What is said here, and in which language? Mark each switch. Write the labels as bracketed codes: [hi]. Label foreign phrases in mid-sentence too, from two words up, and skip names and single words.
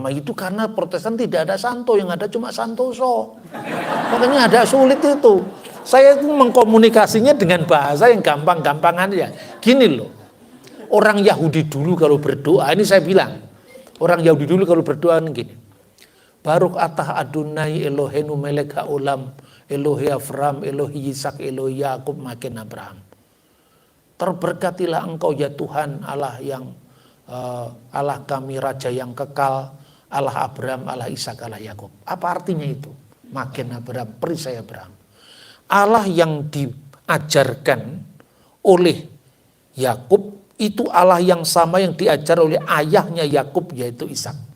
[id] Itu karena Protestan tidak ada santo, yang ada cuma santoso. Makanya ada sulit itu. Saya itu mengkomunikasinya dengan bahasa yang gampang-gampangan ya. Gini loh. Orang Yahudi dulu kalau berdoa, ini saya bilang. Orang Yahudi dulu kalau berdoa gini. [he] ברוך אתה אדוני אלוהינו מלך העולם, אלוהי אברם, אלוהי יצחק, אלוהי יעקב, מגן אברהם. [id] Terberkatilah engkau ya Tuhan Allah yang Allah kami Raja yang kekal, Allah Abraham, Allah Ishak, Allah Yakub. Apa artinya itu? Makin Abraham, perisai Abraham. Allah yang diajarkan oleh Yakub itu Allah yang sama yang diajar oleh ayahnya Yakub yaitu Ishak.